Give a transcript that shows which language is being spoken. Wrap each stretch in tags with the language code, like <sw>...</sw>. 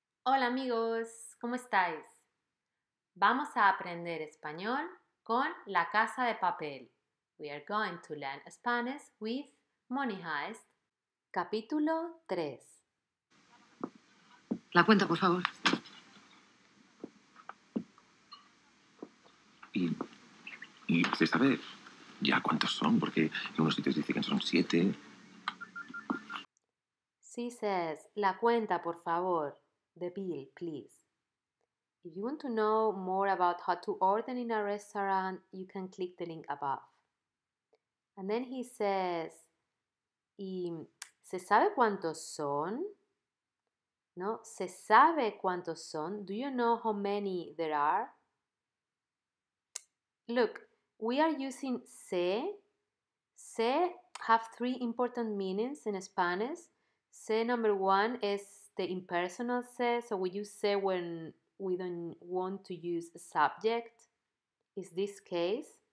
<es>Hola amigos, ¿cómo estáis? Vamos a aprender español con La Casa de Papel.</es> <en>We are going to learn Spanish with Money Heist.</en> <es>Capítulo 3. La cuenta, por favor. Y se sabe ya cuántos son, porque en unos sitios dice que son 7.</es> <en>She says,</en> <es>la cuenta, por favor.</es> <en>The bill, please. If you want to know more about how to order in a restaurant, you can click the link above. And then he says,</en> <es>¿y se sabe cuántos son? ¿No? ¿Se sabe cuántos son?</es> <en>Do you know how many there are? Look, we are using se. Se have three important meanings in Spanish. Se number one is the impersonal se, so we use se when we don't want to use a subject. Is this case?</en>